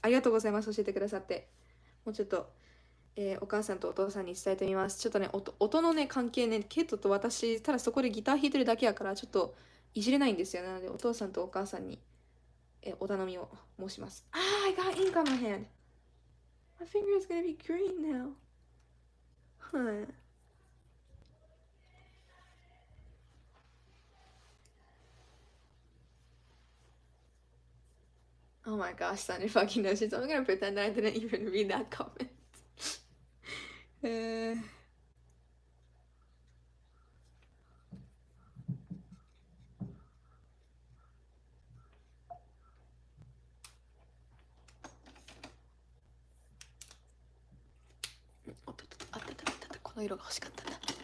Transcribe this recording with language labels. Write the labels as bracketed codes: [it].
[ja] ありがとうございます、教えてくださって。もうちょっと、お母さんとお父さんに伝えてみます。ちょっとね、音のね、関係ね、ケイトと私、ただそこでギター弾いてるだけやから、ちょっといじれないんですよ。なので、お父さんとお母さんにお頼みを申します。 [en] I got ink on my hand. My finger is gonna be green now. Huh. Oh my gosh, Sunny fucking knows she's. I'm gonna pretend I didn't even read that comment. [ja] uh,あった、この色が欲しかったんだ。